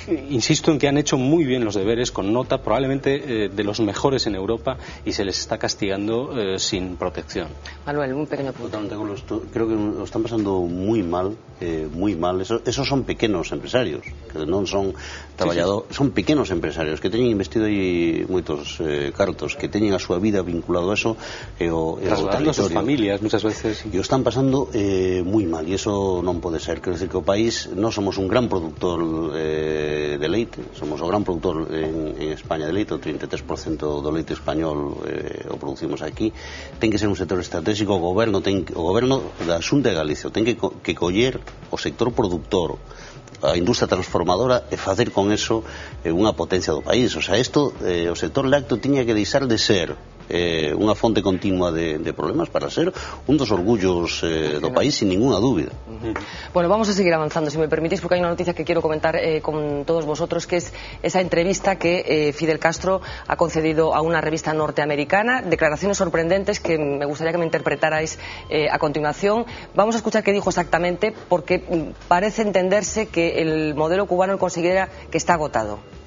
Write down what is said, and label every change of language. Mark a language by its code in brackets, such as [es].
[es] Insisto en que han hecho muy bien los deberes, con nota, probablemente de los mejores en Europa, y se les está castigando sin protección. Manuel, un pequeño punto. Creo que lo están pasando muy mal, muy mal. [gl] Esos son pequenos empresarios, que non son traballadores, son pequenos empresarios que teñen investido aí moitos cartos, que teñen a súa vida vinculado a eso [es] trasladando a sus familias muchas veces, [gl] e o están pasando [es] muy mal, [gl] e eso non pode ser. Quero decir que o país, non somos un gran productor de leite, somos o gran productor en España de leite, o 33% do leite español o producimos aquí. Ten que ser un sector estratégico. O goberno da Xunta de Galicia ten que coller o sector productor, a industria transformadora, e facer con eso unha potencia do país. O sea, o sector lácteo tiña que deixar de ser unha fonte continua de problemas para ser un dos orgullos do país, sin ninguna dúbida. [es] Bueno, vamos a seguir avanzando, si me permitís, porque hay una noticia que quiero comentar con todos vosotros, que es esa entrevista que Fidel Castro ha concedido a una revista norteamericana. Declaraciones sorprendentes que me gustaría que me interpretarais a continuación. Vamos a escuchar qué dijo exactamente, porque parece entenderse que el modelo cubano considera que está agotado.